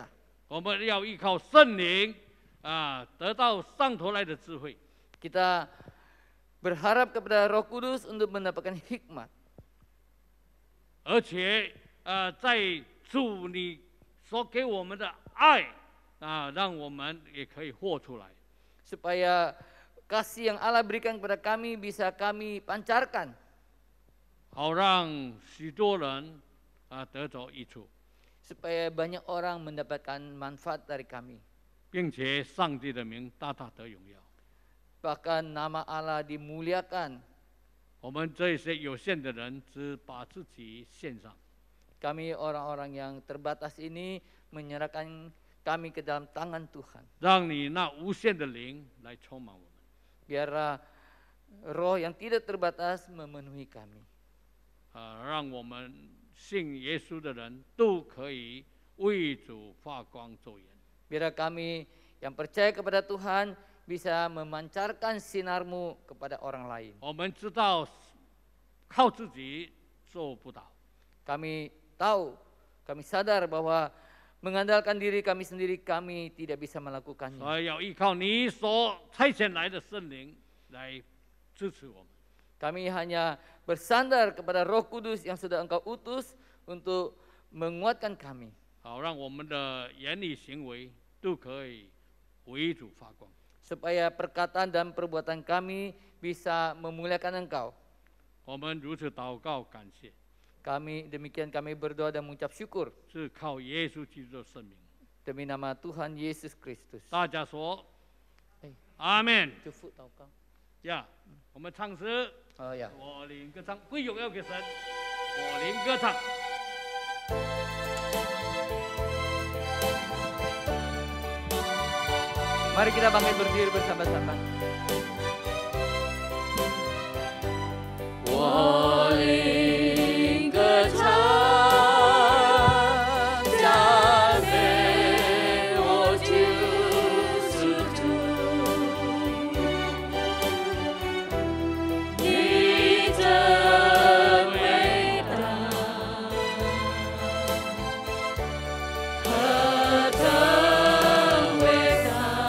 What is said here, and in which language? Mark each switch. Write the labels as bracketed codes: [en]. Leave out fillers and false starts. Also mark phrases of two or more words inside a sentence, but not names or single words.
[zh] 我们要依靠圣灵得到上头来的智慧。 [id] Kita berharap kepada Roh Kudus untuk mendapatkan hikmat. [zh] 而且在主你所给我们的爱让我们也可以活出来。 [id] Supaya kasih yang Allah berikan kepada kami bisa kami pancarkan. [zh] 好让许多人得着益处， [id] Supaya banyak orang mendapatkan manfaat dari kami. [zh] 并且上帝的名大大得荣耀。 [id] bahkan nama Allah dimuliakan. [zh] 我们这些有限的人只把自己献上， [id] Kami orang-orang yang terbatas ini menyerahkan kami ke dalam tangan Tuhan. [zh] 让你那无限的灵来充满我们。 [id] Biarlah roh yang tidak terbatas memenuhi kami. [zh] 让我们信耶稣的人都可以为主发光作盐。 [id] Biarlah kami yang percaya kepada Tuhan bisa memancarkan sinarmu kepada orang lain. [zh] 我们知道靠自己做不到， [id] Kami tahu, kami sadar bahwa mengandalkan diri kami sendiri kami tidak bisa melakukannya. [zh] 所以要依靠你所差遣来的圣灵来支持我们。 [id] Kami hanya bersandar kepada Roh Kudus yang sudah Engkau utus untuk menguatkan kami. [zh] 好，让我们的言语行为都可以为主发光。 [id] Supaya perkataan dan perbuatan kami bisa memuliakan Engkau. [zh] 我们如此祷告感谢， [id] Demikian kami berdoa dan mengucap syukur [zh] 是靠耶稣基督的圣名。 [id] demi nama Tuhan Yesus Kristus. [zh] 大家说哎，阿门。 [id] Cukup tahu kau? [zh] 呀，我们唱诗， [id] Oh ya. [zh] 我灵歌唱，归荣耀给神，我灵歌唱。 [id] Mari kita bangkit berdiri bersama-sama. [zh] 我灵歌唱，赞美我救赎主，你真伟大，何等伟大！